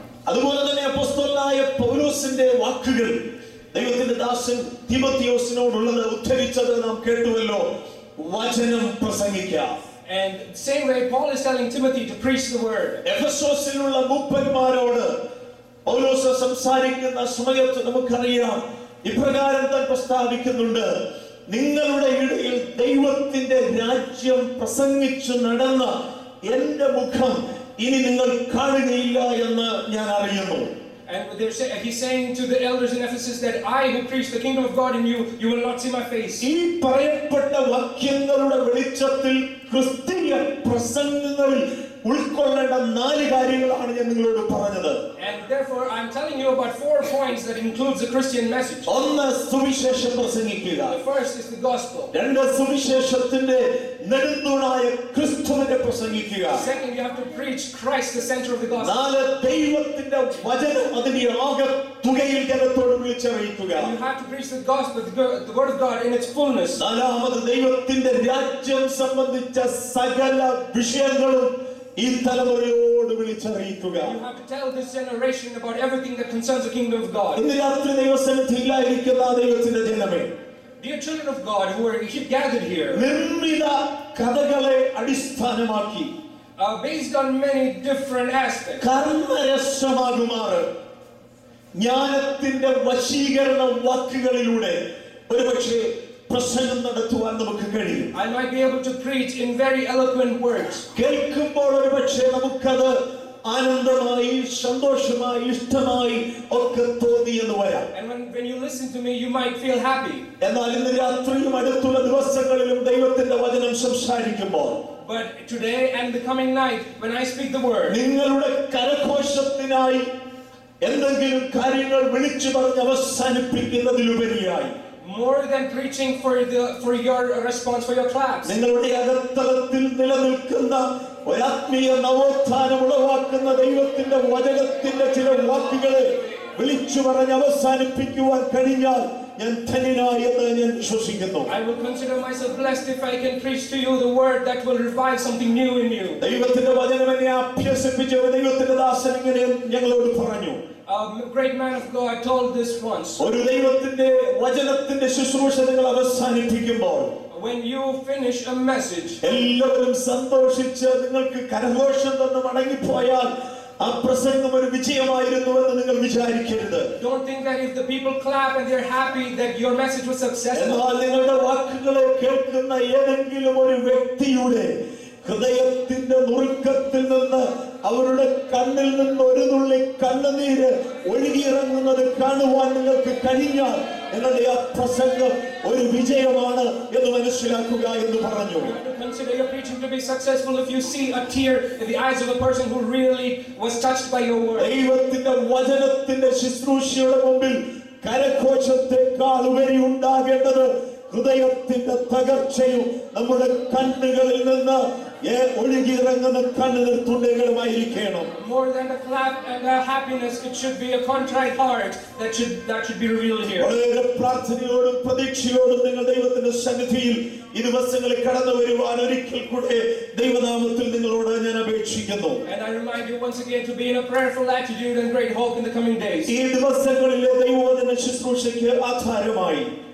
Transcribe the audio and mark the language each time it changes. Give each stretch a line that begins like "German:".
Malayalam: അതുപോലെ തന്നെ അപ്പോസ്തലനായ പൗലോസിന്റെ വാക്കുകൾ ദൈവത്തിന്റെ ദാസൻ തിമോഥെയോസിനോടുള്ളത് ഉദ്ധരിച്ചത് നാം കേട്ടുവല്ലോ, വചനം പ്രസംഗിക്കാം.
English: And same way Paul is telling Timothy to preach the word.
Malayalam: എഫെസോസിലുള്ള മൂപ്പന്മാരോട് പൗലോസ് സംസാരിക്കുന്ന സമയത്ത് നമുക്കറിയാം ഇപ്രകാരം താൻ പ്രസ്താവിക്കുന്നുണ്ട്, നിങ്ങളുടെ ഇടയിൽ ദൈവത്തിന്റെ രാജ്യം പ്രസംഗിച്ചു നടന്ന എന്റെ മുഖം ഇനി നിങ്ങൾ കാണുകയില്ല എന്ന് ഞാൻ അറിയുന്നു.
English: And he's saying to the elders in Ephesus that I who preach the kingdom of God in you, you will not see my face.
Malayalam: ഈ പറയപ്പെട്ട വാക്യങ്ങളുടെ വെളിച്ചത്തിൽ ക്രിസ്തീയ പ്രസംഗങ്ങളിൽ ഉൾക്കൊള്ളേണ്ട 4 കാര്യങ്ങളാണ് ഞാൻ നിങ്ങളോട് പറഞ്ഞത്.
English: And therefore I'm telling you about 4 points that includes the Christian message.
Malayalam: ഒന്ന്, സുവിശേഷം പ്രസംഗിക്കുക.
English: The first is the gospel.
Malayalam: രണ്ട്, സുവിശേഷത്തിന്റെ നെടുന്തൂണായ ക്രിസ്തുവിനെ പ്രസംഗിക്കുക.
English: Second, you have to preach Christ, the center of the gospel.
Malayalam: 4, ദൈവത്തിന്റെ വചനം അതിന്റെ ആകത്തുകയിൽ ജനത്തോട് വിളിച്ചറിയിക്കുക.
English: You have to preach the gospel, the word of God in its fullness.
Malayalam: 4, ദൈവത്തിന്റെ രാജ്യം സംബന്ധിച്ച സകല വിഷയങ്ങളും ഈ തലമുറയോട് വിളിച്ചറിയിക്കുക.
English: You have to tell this generation about everything that concerns the kingdom of God.
Malayalam: ഇന്ന് രാത്രി ദൈവസന്നിധിയിലായിരിക്കുന്ന ദൈവത്തിന്റെ ജനമേ,
English: Dear children of God who are gathered here,
Malayalam: നിർമ്മിത കഥകളെ അടിസ്ഥാനമാക്കി
English: based on many different aspects,
Malayalam: കർമ്മരസമാകുമാറ് ജ്ഞാനത്തിന്റെ വശീകരണ വാക്കുകളിലൂടെ ഒരുപക്ഷെ പ്രസംഗം നടത്തുവാൻ നമുക്ക് കഴിയും.
English: I might be able to preach in very eloquent words.
Malayalam: കേൾക്കുമ്പോൾ ഒരുപക്ഷെ നമുക്കത് ആനന്ദമായി, സന്തോഷമായി, ഇഷ്ടമായി ഒക്കെ തോന്നി എന്ന് വരാം.
English: And when you listen to me, you might feel happy.
Malayalam: എന്നാൽ ഇന്ന് രാത്രിയും അടുത്തുള്ള ദിവസങ്ങളിലും ദൈവത്തിന്റെ വചനം സംസാരിക്കുമ്പോൾ,
English: But today and the coming night, when I speak the word,
Malayalam: നിങ്ങളുടെ കരഘോഷത്തിനായി എന്തെങ്കിലും കാര്യങ്ങൾ വിളിച്ചു പറഞ്ഞ് അവസാനിപ്പിക്കുന്നതിലുപരിയായി,
English: more than preaching for your response, for your claps,
Malayalam: നിങ്ങളുടെ അകത്തളത്തിൽ നിലനിൽക്കുന്ന ഒരാത്മീയ നവോത്ഥാനം ഉളവാക്കുന്ന ദൈവത്തിന്റെ വചനത്തിന്റെ ചില വാക്കുകളെ വിളിച്ചു പറഞ്ഞ് അവസാനിപ്പിക്കുവാൻ കഴിഞ്ഞാൽ ഞാൻ ധന്യനായി എന്ന് ഞാൻ വിശ്വസിക്കുന്നു.
English: I will consider myself blessed if I can preach to you the word that will revive something new in you.
Malayalam: ദൈവത്തിന്റെ വചനം എന്നെ അഭ്യസിപ്പിച്ച ദൈവത്തിന്റെ ദാസൻ ഇങ്ങനെ ഞങ്ങളോട് പറഞ്ഞു.
English: A great man of God told this once.
Malayalam: ഒരു ദൈവത്തിന്റെ വചനത്തിന്റെ ശുശ്രൂഷ നിങ്ങൾ അവസാനിപ്പിക്കുമ്പോൾ,
English: when you finish a message,
Malayalam: എല്ലാവരും സന്തോഷിച്ച് നിങ്ങൾക്ക് കരഘോഷം തന്ന് മടങ്ങിപ്പോയാൽ ആ പ്രസംഗം ഒരു വിജയമായിരുന്നുവെന്ന് നിങ്ങൾ വിചാരിക്കരുത്.
English: Don't think that if the people clap and they're happy that your message was successful.
Malayalam: എന്നാൽ നിങ്ങളുടെ വാക്കുകളെ കേൾക്കുന്ന ഏതെങ്കിലും ഒരു വ്യക്തിയുടെ ഹൃദയത്തിന്റെ നുറുക്കത്തിൽ നിന്ന് അവരുടെ കണ്ണിൽ നിന്ന് ഒരു തുള്ളി കണ്ണുനീര് ഒഴുകിയിറങ്ങുന്നത് കാണുവാൻ നിങ്ങൾക്ക് കഴിഞ്ഞാൽ നിങ്ങളുടെ ആ പ്രസംഗം ഒരു വിജയമാണ് എന്ന് മനസ്സിലാക്കുക എന്ന് പറഞ്ഞു.
English: Consider your preaching to be successful if you see a tear in the eyes of a person who really was touched by your word.
Malayalam: ദൈവത്തിന്റെ വചനത്തിന്റെ ശുശ്രൂഷയുടെ മുമ്പിൽ കരഘോഷത്തെക്കാൾ ഉപരി ഉണ്ടാകേണ്ടത് ഹൃദയത്തിന്റെ തകർച്ചയും നമ്മുടെ കണ്ണുകളിൽ നിന്ന് ഒഴുകിയിറങ്ങുന്ന കണ്ണുനീർ തുള്ളികളുമായിരിക്കണം.
English: More than the clap and the happiness, it should be a contrite heart that should be revealed here.
Malayalam: വളരെ പ്രാർത്ഥനയോടും പ്രതീക്ഷയോടും നിങ്ങൾ ദൈവത്തിന്റെ സന്നിധിയിൽ ഈ ദിവസങ്ങളിൽ കടന്നു വരുവാൻ ഒരിക്കൽ കൂടെ ദൈവനാമത്തിൽ നിങ്ങളോട് ഞാൻ അപേക്ഷിക്കുന്നു.
English: And I remind you once again to be in a prayerful attitude and great hope in the coming days.
Malayalam: ഈ ദിവസങ്ങളിലെ ദൈവവചന ശുശ്രൂഷയ്ക്ക് ആധാരമായി